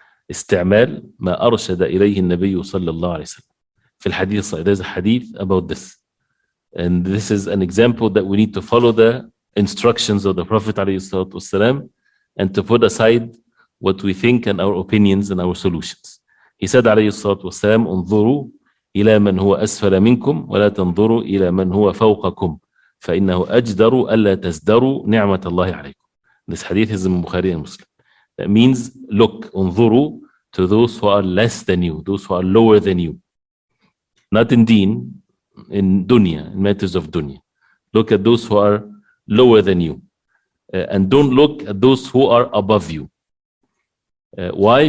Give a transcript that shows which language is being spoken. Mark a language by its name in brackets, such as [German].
[Arabic] استعمال ما أرشد إليه النبي صلى الله عليه وسلم. في الحديث, [English] there's a hadith about this. And this is an example that we need to follow the instructions of the Prophet ﷺ and to put aside what we think and our opinions and our solutions. He said [Arabic] ﷺ, انظروا إلى من هو أسفل منكم ولا تنظروا إلى من هو فوقكم فإنه أجدر ألا تزدروا نعمة الله عليكم. [English] This hadith is in Bukhari and Muslim. That means look, [Arabic] انظروا, [English] to those who are less than you, those who are lower than you. Not in deen, in dunya, in matters of dunya. Look at those who are lower than you. And don't look at those who are above you. Why?